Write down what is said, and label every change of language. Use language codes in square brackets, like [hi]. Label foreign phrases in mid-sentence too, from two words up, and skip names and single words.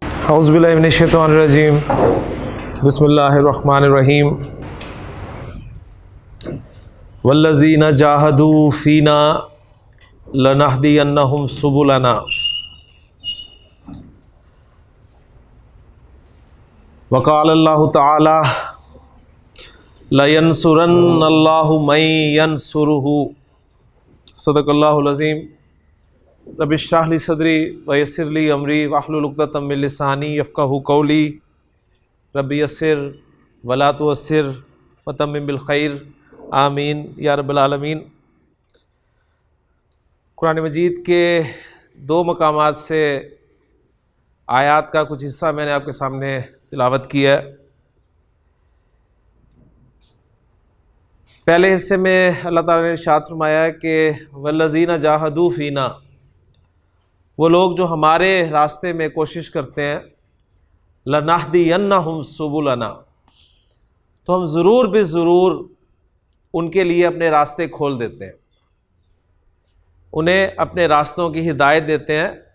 [ar] أعوذ بالله من الشيطان الرجيم بسم الله الرحمن الرحيم والذين جاهدوا فينا لنهدينهم سبلنا وقال الله تعالى ولينصرن الله من ينصره صدق الله العظيم. رب اشرح لي صدري ويسر لي أمري واحلل عقدة من لساني يفقهوا قولي رب يسر ولا تعسر وتمم بالخير آمين يا رب العالمين. [ur] قرآن مجید کے دو مقامات سے آیات کا کچھ حصہ میں نے آپ کے سامنے تلاوت کیا ہے. پہلے حصے میں اللہ تعالیٰ نے ارشاد فرمایا ہے کہ [ar] والذين جاهدوا فينا, [ur] وہ لوگ جو ہمارے راستے میں کوشش کرتے ہیں, [ar] لنهدينهم سبلنا, [ur] تو ہم ضرور بالضرور ان کے لیے اپنے راستے کھول دیتے ہیں، انہیں اپنے راستوں کی ہدایت دیتے ہیں.